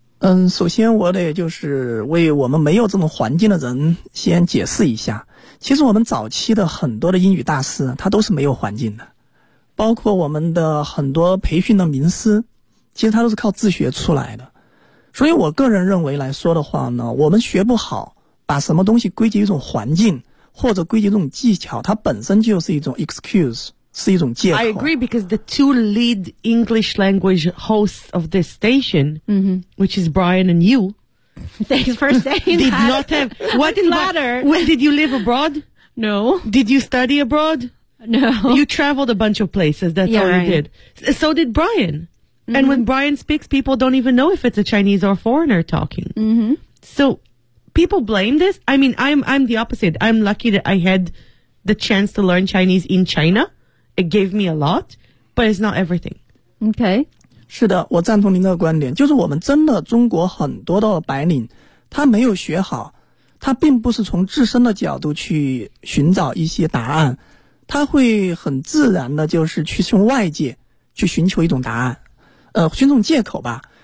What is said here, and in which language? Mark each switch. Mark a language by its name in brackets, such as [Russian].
[Chinese] 嗯，首先我得就是为我们没有这种环境的人先解释一下，其实我们早期的很多的英语大师他都是没有环境的，包括我们的很多培训的名师其实他都是靠自学出来的。所以我个人认为来说的话呢，我们学不好把什么东西归结一种环境或者归结一种技巧，它本身就是一种 excuse，是一种借口。 [English] I agree because the two lead English language hosts of this station,、 mm-hmm. which is Brian and you, thanks for saying did that. Did not have. What did matter? When did you live abroad? No. Did you study abroad? No. You traveled a bunch of places. That's yeah, all you did. So did Brian.、 Mm-hmm. And when Brian speaks, people don't even know if it's a Chinese or a foreigner talking.、 Mm-hmm. So people blame this. I mean, I'm the opposite. I'm lucky that I had the chance to learn Chinese in China. It gave me a lot, but it's not everything. Okay. [Chinese] 是的，我赞同您的观点，就是我们真的中国很多的白领，他没有学好，他并不是从自身的角度去寻找一些答案，他会很自然的就是去从外界去寻求一种答案，寻种借口吧。